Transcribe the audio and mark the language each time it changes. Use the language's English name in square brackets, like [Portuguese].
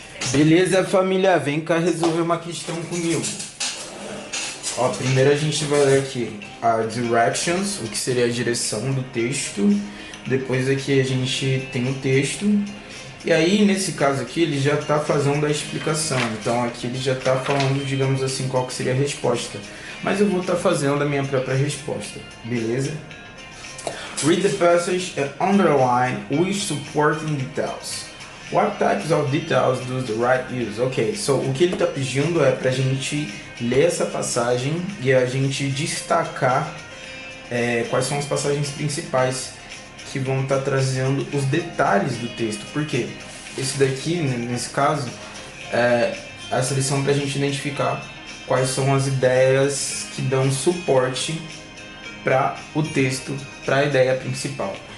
[Portuguese] Beleza, família? Vem cá resolver uma questão comigo. Ó, primeiro a gente vai ler aqui a directions, o que seria a direção do texto. Depois aqui a gente tem o texto. E aí, nesse caso aqui, ele já está fazendo a explicação. Então aqui ele já está falando, digamos assim, qual que seria a resposta. Mas eu vou estar fazendo a minha própria resposta, beleza? [English] Read the passage and underline with supporting details. What types of details does the writer use? [Portuguese] Ok, so o que ele está pedindo é para a gente ler essa passagem e a gente destacar quais são as passagens principais que vão estar trazendo os detalhes do texto. Por quê? Esse daqui, nesse caso, essa lição para a gente identificar quais são as ideias que dão suporte para o texto, para a ideia principal.